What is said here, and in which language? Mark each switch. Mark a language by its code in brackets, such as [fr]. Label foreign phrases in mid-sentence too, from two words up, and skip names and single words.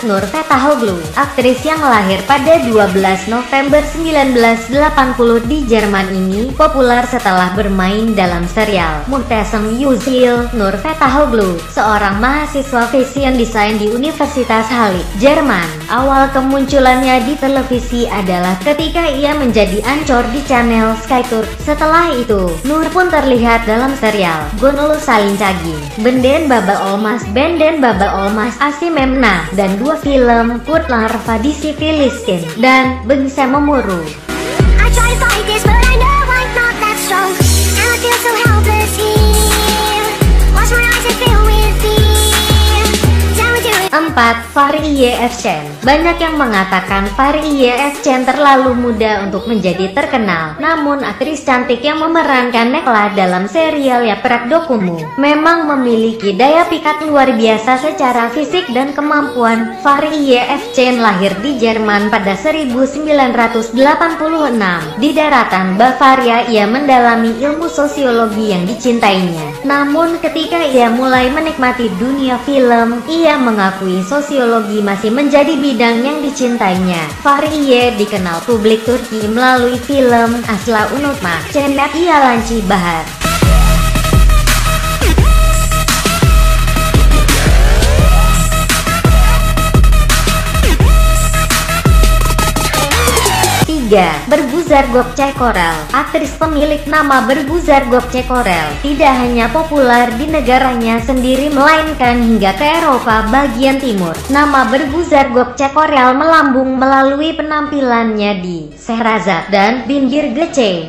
[id] Nur Fetahoglu, aktris yang lahir pada 12 November 1980 di Jerman ini, populer setelah bermain dalam serial Muhteşem Yüzyıl. Nur Fetahoglu, seorang mahasiswa [en] fashion design [id] di Universitas Halle, Jerman. Awal kemunculannya di televisi adalah ketika ia menjadi ancor di channel SkyTurk. Setelah itu, Nur pun terlihat dalam serial Gonulu Salincagi, Benden Baba Olmaz, Asi Memna, dan 2 film Kurtlar Vadisi Filistin dan Bengse Memuru. Fahri Yevchen. Banyak yang mengatakan Fahri Yevchen terlalu muda untuk menjadi terkenal. Namun aktris cantik yang memerankan Nekla dalam serial Yaprak Dokumu memang memiliki daya pikat luar biasa secara fisik dan kemampuan. Fahri Yevchen lahir di Jerman pada 1986. Di daratan Bavaria ia mendalami ilmu sosiologi yang dicintainya. Namun ketika ia mulai menikmati dunia film, ia mengakui sosiologi masih menjadi bidang yang dicintainya. Fahriye dikenal publik Turki melalui film Asla Unutma, Cennet Yalanci Bahar. Berguzar Gökçe Korel. Aktris pemilik nama Berguzar Gökçe Korel tidak hanya populer di negaranya sendiri melainkan hingga ke Eropa bagian timur. Nama Berguzar Gökçe Korel melambung melalui penampilannya di Şehrazat dan Binbir Gökçe.